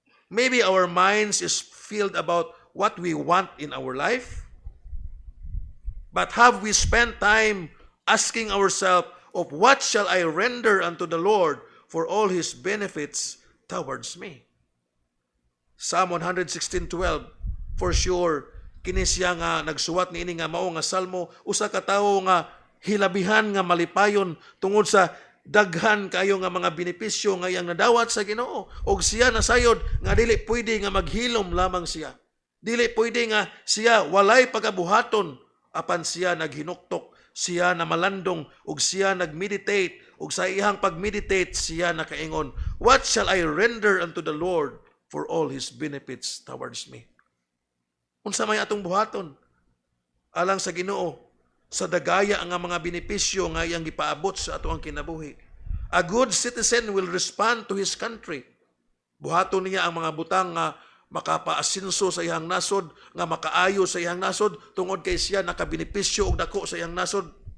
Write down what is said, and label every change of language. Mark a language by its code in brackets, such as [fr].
[en] Maybe our minds is filled about what we want in our life. But have we spent time asking ourselves of what shall I render unto the Lord for all His benefits towards me? [ceb] Psalm 116:12, [en] for sure, [ceb] kini siya nga nagsuwat niini nga mao nga salmo, usa ka tawo nga hilabihan nga malipayon tungod sa daghan kayo nga mga benepisyo nga iyang nadawat sa Ginoo, og siya nasayod nga dili pwede nga maghilom lamang siya. Dili pwede nga siya walay pagabuhaton apan siya naghinuktok, siya na malandong, ug siya nagmeditate, ug sa iyang pagmeditate siya nakaingon, [en] what shall I render unto the Lord for all His benefits towards me? [ceb] Unsa may atong buhaton alang sa Ginoo sa dagaya nga mga benepisyo nga iyang gipaabot sa atoang kinabuhi. [en] A good citizen will respond to his country. [ceb] Buhaton niya ang mga butang nga makapaasinso sa iyang nasod, nga makaayo sa iyang nasod, tungod kay siya nakabenepisyo og dako sa iyang nasod.